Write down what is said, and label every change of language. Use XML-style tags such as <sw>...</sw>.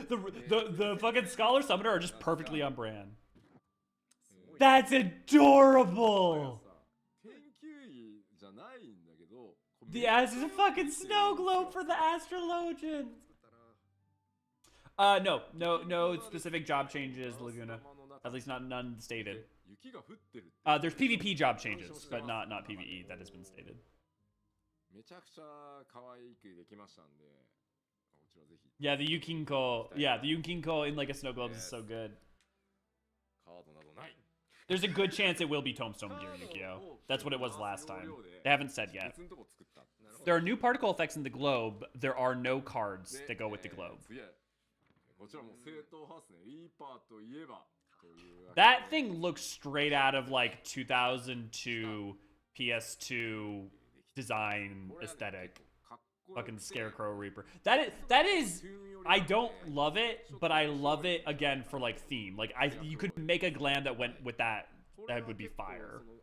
<en>The fucking Scholar Summoner are just perfectly on brand. That's adorable!</en> <ja>研究医じゃないんだけど</ja> <en>The ass is a fucking snow globe for the astrologian! No specific job changes, Laguna. At least none stated.</en> <ja>雪が降ってるって</ja> <en>There's PvP job changes, but not PvE. That has been stated.</en> <ja>めちゃくちゃ可愛くできましたんで、こちらぜひ</ja> <en>Yeah, the Yukinko. Yeah, the Yukinko in like a snow globe is so good.</en> <ja>カードなどない。</ja> <en>There's a good chance it will be Tombstone Gear, Yukio. That's what it was last time. They haven't said yet.</en> <ja>別のとこ作った。</ja> <en>There are new particle effects in the globe. There are no cards that go with the globe.</en> <ja>次こちらも正統派ですね。リーパーといえばというわけで</ja> <en>That thing looks straight out of like 2002 PS2 design aesthetic.</en> <ja>かっこよくて</ja> <en>Fucking Scarecrow Reaper. That is I don't love it, but I love it again for like theme. Like you could make a glam that went with that. That would be fire.</en>